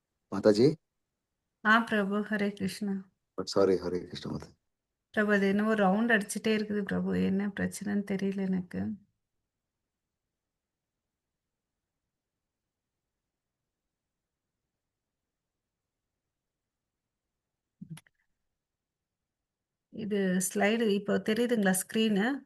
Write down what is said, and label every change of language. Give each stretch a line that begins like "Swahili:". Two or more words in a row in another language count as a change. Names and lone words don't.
Hindi: माताजी।
Tamil: பிரபு ஹரே கிருஷ்ணா.
English: सॉरी,
Hindi: हरे कृष्ण माता।
Tamil: பிரபு அது என்னவோ ரவுண்ட் அடிச்சுட்டே இருக்குது பிரபு, என்ன பிரச்சனைன்னு தெரியல எனக்கு. இது ஸ்லைடு இப்போ தெரியுதுங்களா ஸ்க்ரீனு?